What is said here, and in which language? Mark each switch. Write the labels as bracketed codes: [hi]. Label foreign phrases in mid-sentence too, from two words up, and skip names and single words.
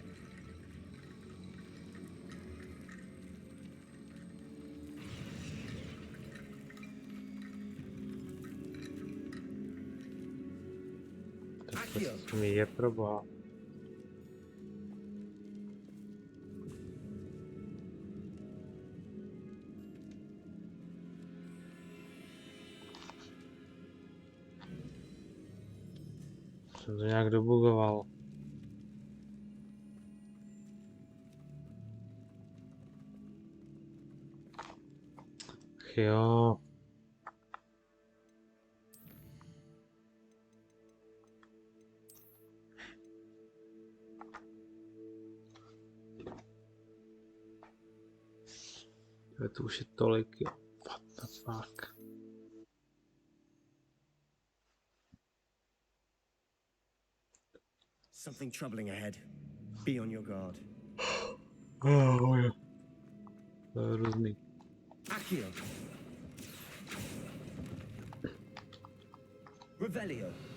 [la] Accio. [cs] Mi je proboha. Jsem to nějak dobugoval. Ach jo. To už je tolik, jo. [en] What the fuck. Something troubling ahead. Be on your guard. [cs] Oh, jo. To je hrozný. [la] Accio. Revelio.